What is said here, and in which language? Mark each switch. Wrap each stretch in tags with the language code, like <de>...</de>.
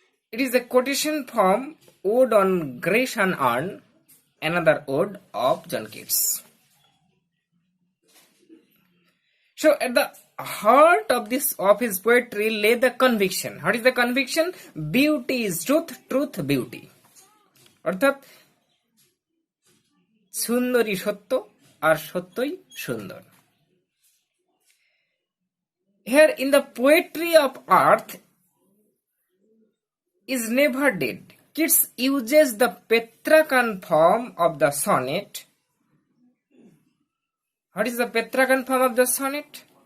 <en>It is a quotation from Ode on Grace Unearned, another ode of John Keats. So at the heart of his poetry lay the conviction. What is the conviction? Beauty is truth, truth, beauty.</en> <bn>অর্থাৎ সুন্দরী সত্য আর সত্যই সুন্দর.</bn> <en>Here in the poetry of earth is never dead. Keats uses the Petrarchan form of the sonnet. What is the Petrarchan form of the sonnet?</en>